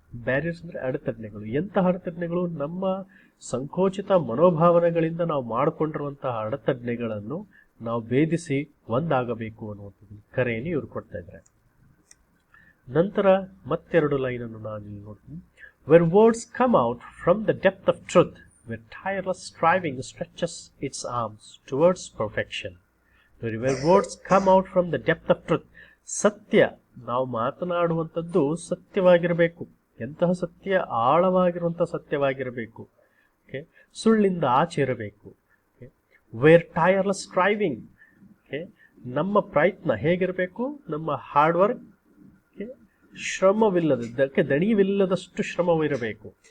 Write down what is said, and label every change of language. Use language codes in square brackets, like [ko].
[kn] Barriers ಅಂದ್ರೆ ಅಡೆತಡೆಗಳು. ಎಂತಹ ಅಡೆತಡೆಗಳು? ನಮ್ಮ ಸಂಕೋಚಿತ ಮನೋಭಾವನೆಗಳಿಂದ ನಾವು ಮಾಡಿಕೊಂಡಿರುವಂತಹ ಅಡೆತಡೆಗಳನ್ನು ನಾವು ಭೇದಿಸಿ ಒಂದಾಗಬೇಕು ಅನ್ನುವಂಥದ್ದು ಕರೆಯನ್ನು ಇವರು ಕೊಡ್ತಾ ಇದ್ದಾರೆ. ನಂತರ ಮತ್ತೆರಡು ಲೈನ್ ಅನ್ನು ನಾನು ಇಲ್ಲಿ ನೋಡ್ತೀನಿ. [en] Where words come out from the depth of truth, where tireless striving stretches its arms towards perfection. Where words come out from the depth of truth. [kn] ಸತ್ಯ, ನಾವು ಮಾತನಾಡುವಂಥದ್ದು ಸತ್ಯವಾಗಿರಬೇಕು. ಎಂತಹ ಸತ್ಯ? ಆಳವಾಗಿರುವಂತಹ ಸತ್ಯವಾಗಿರಬೇಕು. ಓಕೆ, ಸುಳ್ಳಿಂದ ಆಚೆ ಇರಬೇಕು. [en] where tireless striving, [kn] ನಮ್ಮ ಪ್ರಯತ್ನ ಹೇಗಿರಬೇಕು? ನಮ್ಮ ಹಾರ್ಡ್ ವರ್ಕ್, ಶ್ರಮವಿಲ್ಲದಕ್ಕೆ ದಣಿವಿಲ್ಲದಷ್ಟು ಶ್ರಮವಿರಬೇಕು.